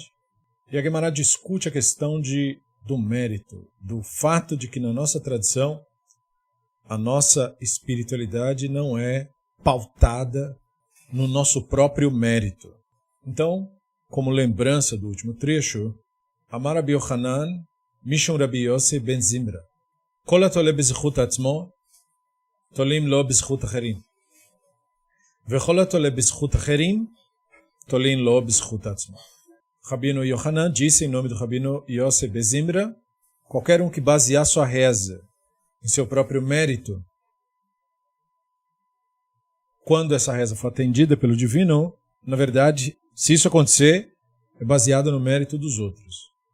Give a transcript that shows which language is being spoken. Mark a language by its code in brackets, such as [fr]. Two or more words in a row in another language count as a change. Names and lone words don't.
[pt] E a Guemará discute a questão do mérito, do fato de que na nossa tradição a nossa espiritualidade não é pautada no nosso próprio mérito. Então, como lembrança do último trecho, [he] אמר רבי יוחנן משום רבי יוסי בן זמרא כל התולה בזכות עצמו תולין לו בזכות אחרים. וכל התולה בזכות אחרים תולין לו בזכות עצמו. [pt] Rabino Yochanan disse em nome do Rabino Yossi ben Zimra, qualquer um que basear sua reza em seu próprio mérito, quando essa reza for atendida pelo divino, na verdade, se isso acontecer, é baseado no mérito dos outros.